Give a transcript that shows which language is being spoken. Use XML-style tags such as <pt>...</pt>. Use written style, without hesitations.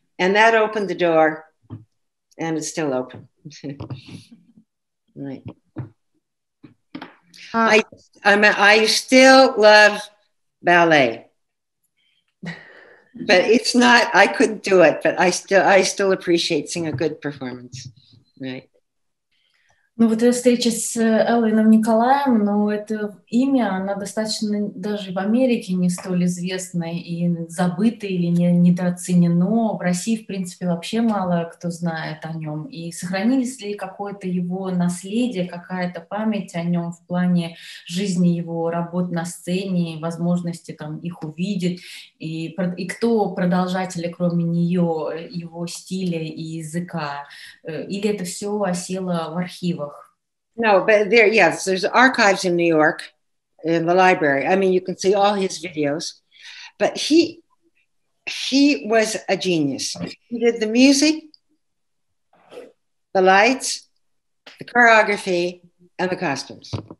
<en>And that opened the door and it's still open. Right. I still love ballet. But it's not, I couldn't do it, but I still appreciate seeing a good performance. Right.</en> <ru>Ну вот эта встреча с Элвином Николаем, ну это имя, она достаточно даже в Америке не столь известна и забыто или недооценено. В России, в принципе, вообще мало кто знает о нем. И сохранились ли какое-то его наследие, какая-то память о нем в плане жизни его работ на сцене, возможности там их увидеть, и кто продолжатели, кроме нее, его стиля и языка? Или это все осело в архивах?</ru> <en>No, but there's archives in New York in the library. I mean, you can see all his videos, but he was a genius. He did the music, the lights, the choreography, and the costumes.</en>